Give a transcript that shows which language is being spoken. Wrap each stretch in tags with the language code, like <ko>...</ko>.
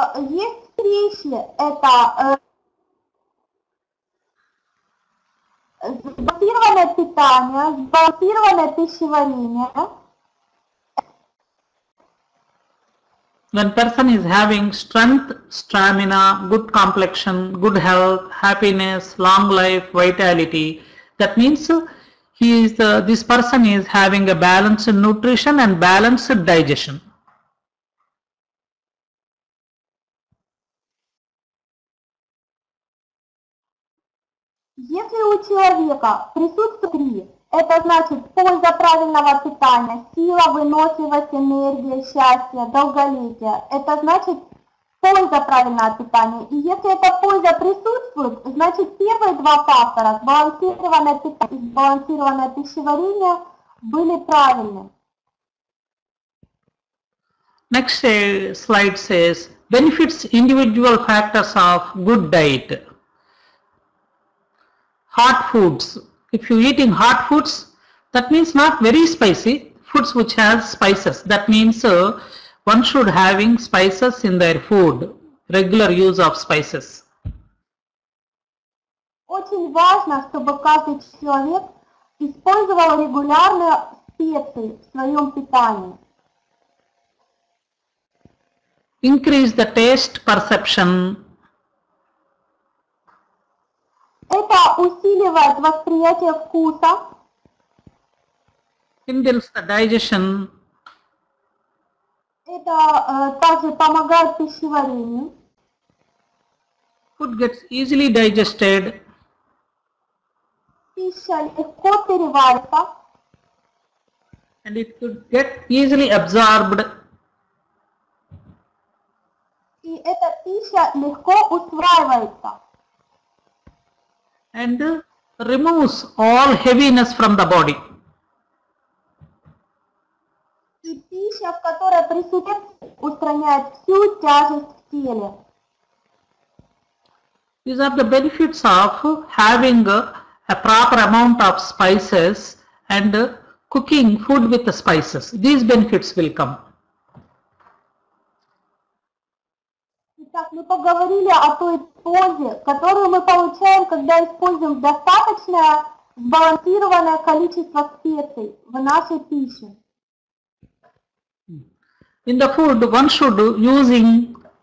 <ru>Есть встречи, это сбалансированное питание, сбалансированное пищеварение.</ru> <en>when person is having strength, stamina, good complexion, good health, happiness, long life, vitality, that means this person is having a balanced nutrition and balanced digestion.</en> <ru>Если у человека присутствует три, это значит польза правильного питания, сила, выносливость, энергия, счастье, долголетие. Это значит польза правильного питания. И если эта польза присутствует, значит первые два фактора, сбалансированное питание и сбалансированное пищеварение, были правильны.</ru> <en>Next slide says benefits individual factors of good diet. Hot foods. If you are eating hot foods, that means not very spicy, foods which has spices. That means one should having spices in their food, regular use of spices.</en> <ru>Очень важно, чтобы каждый человек использовал регулярно специи в своем питании.</ru> <en>Increase the taste perception.</en> <ru>Это усиливает восприятие вкуса.</ru> <en>Kindles the digestion.</en> <ru>Это также помогает пищеварению.</ru> <en>Food gets easily digested.</en> <ru>Пища легко переварится.</ru> <en>And it could get easily absorbed.</en> <ru>И эта пища легко усваивается.</ru> <en>And removes all heaviness from the body.</en> <ru>И пища, в которой присутствует, устраняет всю тяжесть в теле.</ru> <en>These are the benefits of having a proper amount of spices and cooking food with the spices. These benefits will come.</en> <ru>Итак, мы поговорили о той пользе, которую мы получаем, когда используем достаточное сбалансированное количество специй в нашей пище.</ru> <en>In the food, one should using</en>